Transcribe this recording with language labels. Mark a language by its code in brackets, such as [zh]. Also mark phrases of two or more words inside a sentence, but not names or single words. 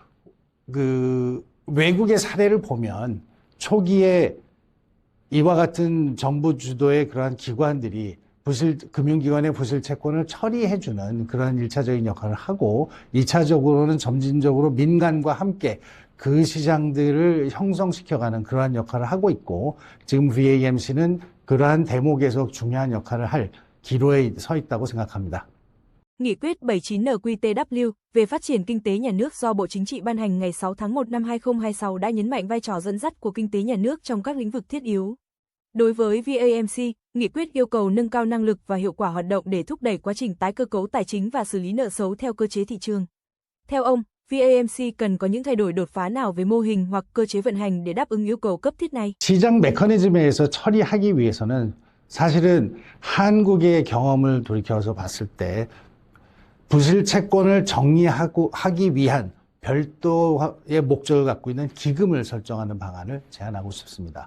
[ko] 그 외국의 사례를 보면 초기에 이와 같은 정부 주도의 그러한 기관들이 금융기관의 부실 채권을 처리해주는 그런 1차적인 역할을 하고, 2차적으로는 점진적으로 민간과 함께 그 시장들을 형성시켜가는 그러한 역할을 하고 있고, 지금 VAMC는 그러한 대목에서 중요한 역할을 할 기로에 서 있다고 생각합니다. [vi] Nghị quyết 79/NQTW về phát triển kinh tế nhà nước do Bộ Chính trị ban hành ngày 6 tháng 1 năm 2026 đã nhấn mạnh vai trò dẫn dắt của kinh tế nhà nước trong các lĩnh vực thiết yếu. Đối với VAMC, nghị quyết yêu cầu nâng cao năng lực và hiệu quả hoạt động để thúc đẩy quá trình tái cơ cấu tài chính và xử lý nợ xấu theo cơ chế thị trường. Theo ông, VAMC cần có những thay đổi đột phá nào về mô hình hoặc cơ chế vận hành để đáp ứng yêu cầu cấp thiết này? [ko] 시장 메커니즘에서 처리하기 위해서는 사실은 한국의 경험을 돌이켜서 봤을 때 부실 채권을 하기 위한 별도의 목적을 갖고 있는 기금을 설정하는 방안을 제안하고 싶습니다.